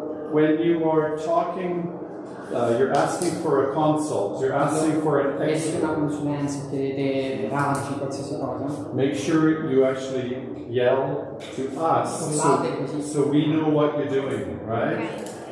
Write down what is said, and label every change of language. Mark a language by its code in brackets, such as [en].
[en] When you are talking, you're asking for a consult, you're asking for an [it] Chiedete una [en] expert. [it] consulenza, chiedete raggi, qualsiasi cosa. [en] Make sure you actually yell to us so we know what you're doing, right?